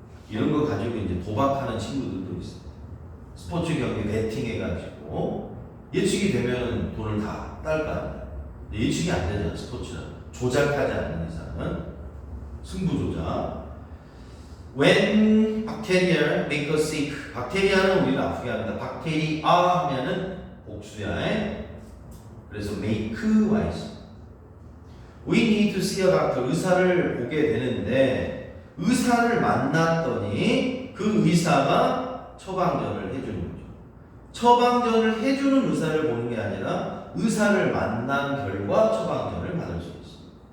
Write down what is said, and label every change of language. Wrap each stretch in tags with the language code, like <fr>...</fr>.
<ko>이런 거 가지고 이제 도박하는 친구들도 있어요. 스포츠 경기 베팅해가지고 예측이 되면 돈을 다 딸까. 예측이 안 되잖아. 스포츠는 조작하지 않는 이상은 승부 조작.</ko> <en>When bacteria make us sick.</en> <ko>박테리아는 우리를 아프게 합니다. 박테리아 하면은 복수야.</ko> <en>그래서 make wise. We need to see a doctor.</en> <ko>의사를 보게 되는데 의사를 만났더니 그 의사가 처방전을 해주는 거죠. 처방전을 해주는 의사를 보는 게 아니라 의사를 만난 결과 처방전을 받을 수 있어요.</ko>